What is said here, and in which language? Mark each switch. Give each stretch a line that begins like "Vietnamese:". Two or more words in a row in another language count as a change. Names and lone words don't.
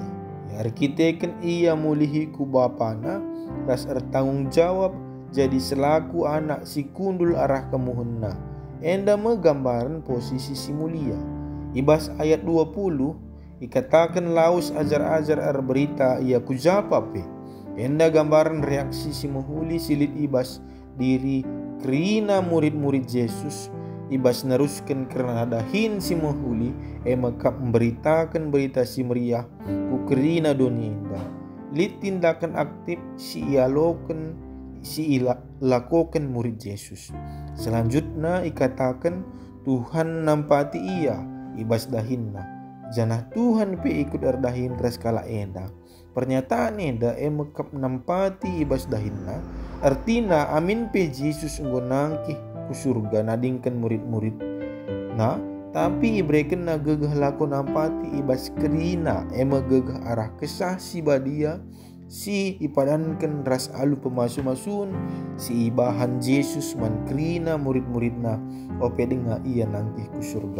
Batak Karo: Arkiteken ia mulihi ku bapana ras tanggung jawab jadi selaku anak si kundul arah kemuhunna. Enda menggambaran posisi si mulia. Ibas ayat 20 ikatakan laus ajar-ajar berita ia kujapape. Enda gambaran reaksi si muhuli silit ibas diri kerina murid-murid Yesus. Ibas neruskan kerana dahin si muhuli makap memberitakan berita si meriah ku kerina dunia indah. Lit
Indonesian: tindakan aktif
Batak Karo: si lakukan murid Yesus. Selanjutnya ikatakan Tuhan nampati ia ibas dahinna. Janah Tuhan pe ikut erdahin ras kala enda. Pernyataan enda makap nampati ibas dahinna. Artina amin pe Yesus enggo nangkih ku surga nadingkan murid-murid. Nah, tapi ibreken na gegah laku nampati ibas kerina gegah arah kesah si badia si ipadankan ras alu pemasu-masun si ibahan Yesus man kerina murid-muridna ope denga ia nangkih ku surga.